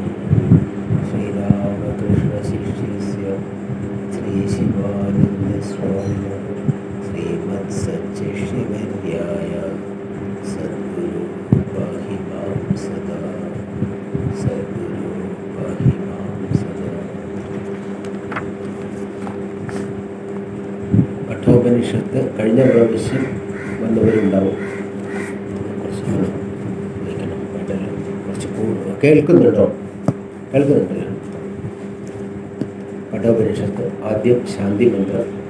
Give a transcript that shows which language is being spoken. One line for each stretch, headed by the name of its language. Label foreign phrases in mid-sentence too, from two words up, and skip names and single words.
Sanskrit: श्रीरामकृष्णशिष्यस्य श्रीशिवानन्दस्वामिनः श्रीमत्सच्चिष्यवर्याय सद्गुरु पाहि मां सदा, सद्गुरु पाहि मां सदा।
Malayalam: കഠോപനിഷത്ത് കഴിഞ്ഞ പ്രാവശ്യം വന്നവരുണ്ടാവും. കുറച്ച് കേൾക്കുന്നുണ്ടല്ലോ. കഠോപനിഷത്ത് ആദ്യം ശാന്തി മന്ത്രം.